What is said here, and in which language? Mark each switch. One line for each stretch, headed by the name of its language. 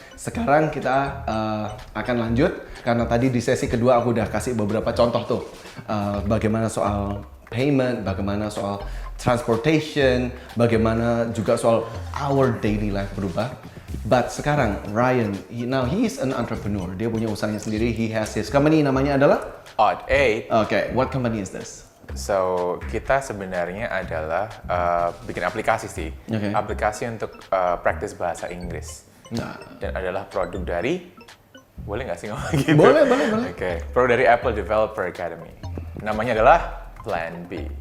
Indonesian: Sekarang kita akan lanjut karena tadi di sesi kedua aku udah kasih beberapa contoh tuh. Bagaimana soal payment, bagaimana soal transportation, bagaimana juga soal
English: our daily life
Indonesian: berubah.
English: But sekarang Ryan, he's an entrepreneur.
Indonesian: Dia punya usahanya sendiri.
English: He has his company,
Indonesian: namanya adalah
English: Odd 8. Okay, what company is this?
Indonesian: So, kita sebenarnya adalah bikin aplikasi sih.
English: Okay.
Indonesian: Aplikasi untuk practice bahasa Inggris. Nah, Dan adalah produk dari, boleh nggak sih ngomong gitu? boleh. Oke, produk dari Apple Developer Academy. Namanya adalah Plan B.